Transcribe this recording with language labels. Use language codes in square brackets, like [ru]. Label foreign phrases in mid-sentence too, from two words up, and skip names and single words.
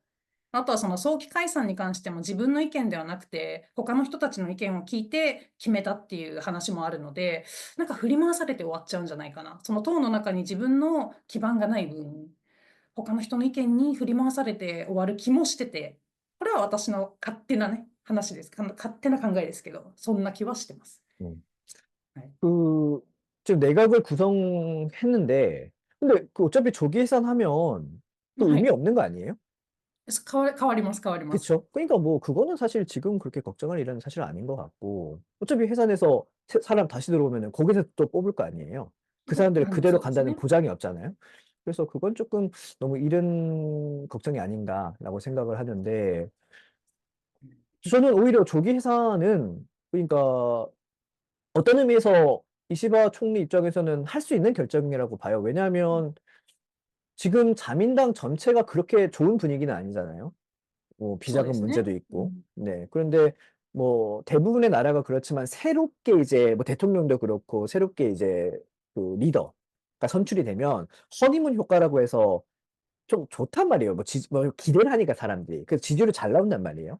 [ja] あとはその早期解散に関しても自分の意見ではなくて、他の人たちの意見を聞いて決めたっていう話もあるので、なんか振り回されて終わっちゃうんじゃないかな。その党の中に自分の基盤がない分、他の人の意見に振り回されて終わる気もしてて、これは私の勝手なね、話です。勝手な考えですけど、そんな気はしてます。 [ko] 음. [ja] はい。 [ko] 지금 내각을 구성했는데, 근데 그 어차피 조기 해산하면 또 [ja] は [ko] 의미 [ja] い。 [ko] 없는 거 아니에요? [ja] 変わります、変わります。 [ko] 그쵸? 그러니까 뭐 그거는 사실 지금 그렇게 걱정할 일은 사실 아닌 것 같고, 어차피 해산해서 사람 다시 들어오면은 거기서 또 뽑을 거 아니에요. 그 사람들이 그대로 [ja] そうです [ko] 간다는 [ja] ね。 [ko] 보장이 없잖아요. 그래서 그건 조금 너무 이른 걱정이 아닌가라고 생각을 하는데, 저는 오히려 조기 해산은 그러니까 어떤 의미에서 이시바 총리 입장에서는 할 수 있는 결정이라고 봐요. 왜냐하면 지금 자민당 전체가 그렇게 좋은 분위기는 아니잖아요. 뭐 [ja] そうで [ko] 비자금 [ja] すね。 [ko] 문제도 있고. 네. 그런데 뭐 대부분의 나라가 그렇지만 새롭게 이제 뭐 대통령도 그렇고 새롭게 이제 그 리더가 선출이 되면 허니문 효과라고 해서 좀 좋단 말이에요. 뭐 기대를 하니까 사람들이. 그래서 지지율이 잘 나온단 말이에요.